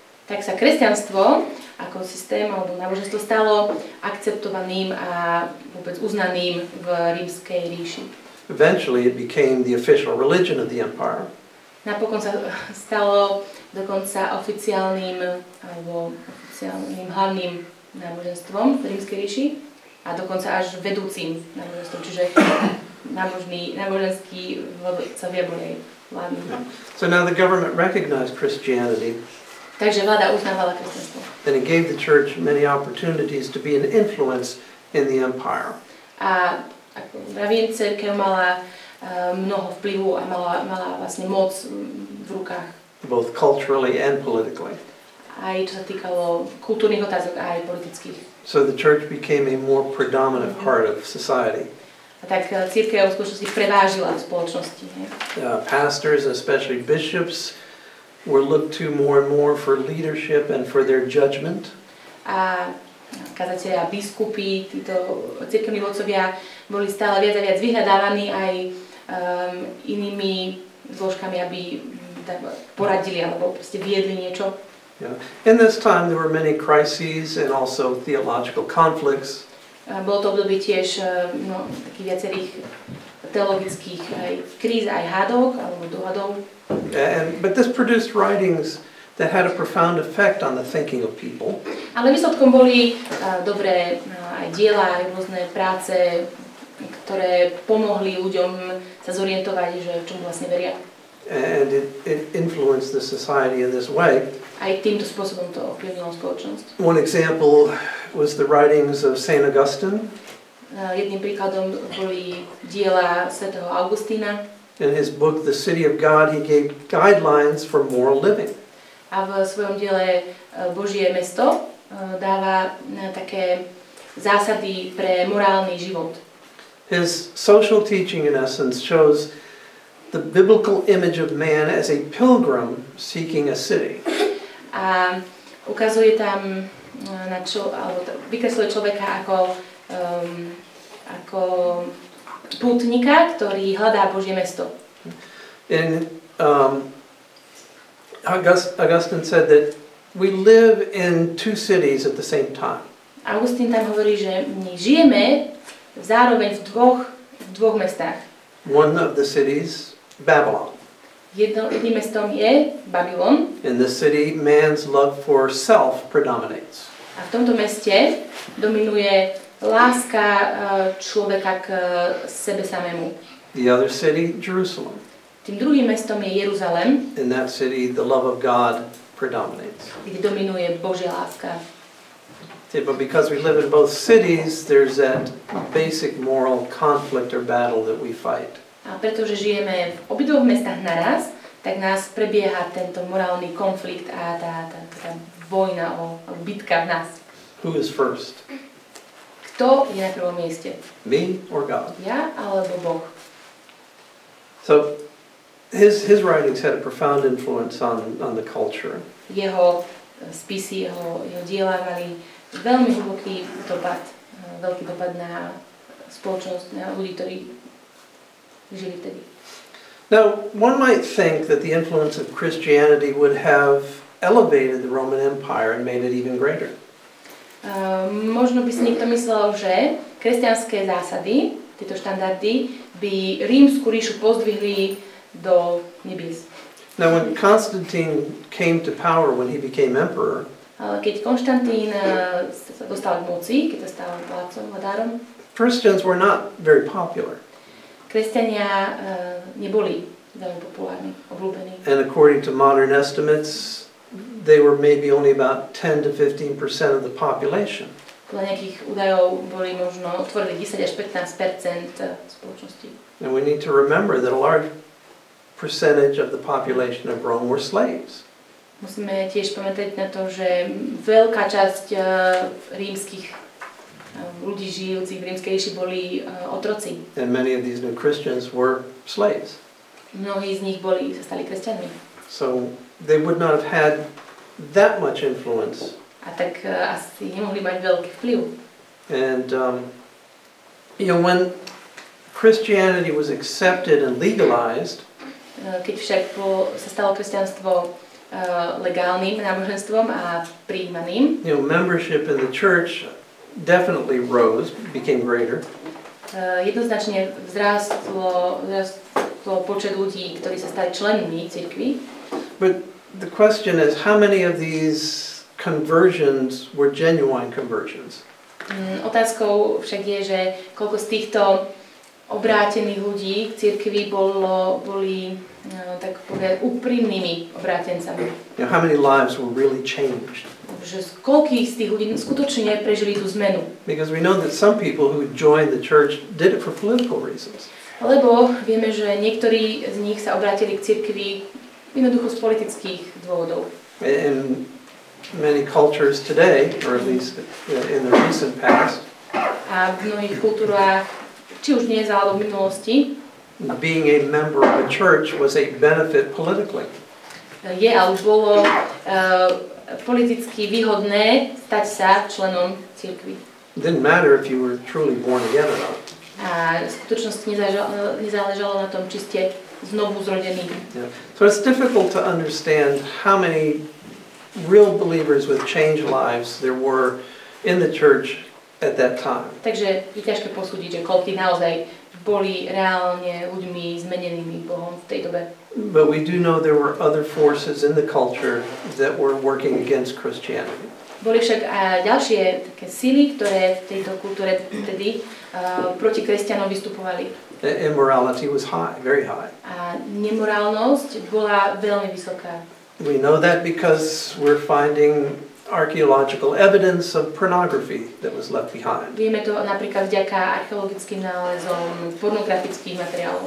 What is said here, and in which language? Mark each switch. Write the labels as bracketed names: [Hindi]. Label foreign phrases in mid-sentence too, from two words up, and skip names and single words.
[Slovak] tak sa kresťanstvo ako systém alebo náboženstvo stalo akceptovaným a vôbec uznaným v rímskej ríši. [English] Eventually it became the official religion of the empire. [Slovak] Napokon sa stalo dokonca oficiálnym hlavným náboženstvom v rímskej ríši a dokonca až vedúcim náboženstvom, čiže náboženskí vodcovia boli vládni. [English] So now the government recognized Christianity. [Slovak] Takže vláda uznávala kresťanstvo. [English] And it gave the church many opportunities to be an influence in the empire. [Slovak] A ako vravím, cirkev mala mnoho vplyvu a mala vlastne moc v rukách. [English] Both culturally and politically. [Slovak] Aj čo sa týkalo kultúrnych otázok, aj politických. [English] So the church became a more predominant part of society. [Slovak] A tak cirkev v skutočnosti prevážila v spoločnosti. [English] Pastors, especially bishops, were looked to more and more for leadership and for their judgment. [Slovak] A kazatelia, biskupy, títo cirkevní vodcovia boli stále viac a viac vyhľadávaní aj inými zložkami, aby poradili alebo proste viedli niečo. [English] Yeah. In this time there were many crises and also theological conflicts. [Slovak] Bolo to obdobie tiež takých viacerých teologických aj kríz, aj hádok alebo dohadov. [English] But this produced writings that had a profound effect on the thinking of people. [Slovak] Ale výsledkom boli dobré aj diela, aj rôzne práce, ktoré pomohli ľuďom sa zorientovať, že v čom vlastne veria. [English] And it influenced the society in this way. [Slovak] Aj týmto spôsobom to ovplyvnilo spoločnosť. [English] One example was the writings of Saint Augustine. [Slovak] Jedným príkladom boli diela svätého Augustína. [English] In his book The City of God, he gave guidelines for moral living. [Slovak] A v svojom diele Božie mesto dáva také zásady pre morálny život. [English] His social teaching in essence shows the biblical image of man as a pilgrim seeking a city. [Slovak] A ukazuje tam vykresluje človeka ako pútnika, ktorý hľadá Božie mesto. [English] And Augustine said that we live in two cities at the same time. [Slovak] Augustín tam hovorí, že my žijeme zároveň v dvoch mestách. [English] One of the cities, Babylon. [Slovak] Jedným mestom je Babylon. [English] In this city, man's love for self predominates. [Slovak] A v tomto meste dominuje láska človeka k sebe samému. [English] The other city, Jerusalem. [Slovak] Tým druhým mestom je Jeruzalem. [English] In that city, the love of God predominates. [Slovak] Kde dominuje Božia láska. [English] But because we live in both cities, there's that basic moral conflict or battle that we fight. [Slovak] A pretože žijeme v obidvoch mestách naraz, tak nás prebieha tento morálny konflikt a tá vojna alebo bitka v nás. [English] Who is first? [Slovak] Kto je na prvom mieste? [English] Me or God? [Slovak] Ja alebo Boh? [English] So his writings had a profound influence on the culture. [Slovak] Jeho spisy, jeho diela mali veľmi hlboký dopad, veľký dopad na spoločnosť, na ľudí, ktorí žili vtedy. [English] Now, one might think that the influence of Christianity would have elevated the Roman Empire and made it even greater. [Slovak] Možno by si niekto myslel, že kresťanské zásady, tieto štandardy, by rímsku ríšu pozdvihli do nebies. [English] Now, when Constantine came to power, when he became emperor, [Slovak] keď Konštantín sa dostal k moci, keď sa stal vládcom, vladárom, [English] Christians were not very popular. [Slovak] Kresťania neboli veľmi populárni, obľúbení. [English] And according to modern estimates, they were maybe only about 10 to 15% of the population. [Slovak] Podľa nejakých údajov boli možno tvorili 10 až 15% spoločnosti. [English] And we need to remember that a large percentage of the population of Rome were slaves. [Slovak] Musíme tiež pamätať na to, že veľká časť rímskych ľudí žijúcich v rímskej ríši boli otroci. [English] And many of these new Christians were slaves. [Slovak] Mnohí z nich sa stali kresťanmi. [English] So they would not have had that much influence. [Slovak] A tak asi nemohli mať veľký vplyv. [English] And when Christianity was accepted and legalized, [Slovak] keď však sa stalo kresťanstvo legálnym náboženstvom a prijímaným. [English] You know, membership in the church definitely rose, became greater. [Slovak] Jednoznačne vzrástlo počet ľudí, ktorí sa stali členmi cirkvi. [English] But the question is, how many of these conversions were genuine conversions? [Slovak] Otázkou však je, že koľko z týchto obrátených ľudí k cirkvi boli tak povedať úprimnými obrátencami. [English] You know, how many lives were really changed? [Slovak] Že koľkých z tých ľudí skutočne prežili tú zmenu? [English] Because we know that some people who joined the church did it for political reasons. [Slovak] Lebo vieme, že niektorí z nich sa obrátili k cirkvi jednoducho z politických dôvodov. [English] In many cultures today, or at least in the recent past, [Slovak] a v mnohých kultúrách, či už dnes alebo v minulosti, [English] being a member of a church was a benefit politically. [Slovak] Je a už bolo politicky výhodné stať sa členom cirkvi. [English] It didn't matter if you were truly born again or not. [Slovak] A v skutočnosti nezáležalo na tom, či ste znovu zrodení. [English] Yeah. So it's difficult to understand how many real believers with changed lives there were in the church at that time. [Slovak] Takže je ťažké posúdiť, že koľko naozaj boli reálne ľuďmi zmenenými Bohom v tej dobe. [English] But we do know there were other forces in the culture that were working against Christianity. [Slovak] Boli však aj ďalšie také sily, ktoré v tejto kultúre vtedy proti kresťanom vystupovali. [English] Immorality was high, very high. [Slovak] A nemorálnosť bola veľmi vysoká. [English] We know that because we're finding archaeological evidence of pornography that was left behind. [Slovak] Vieme to napríklad vďaka archeologickým nálezom pornografických materiálov.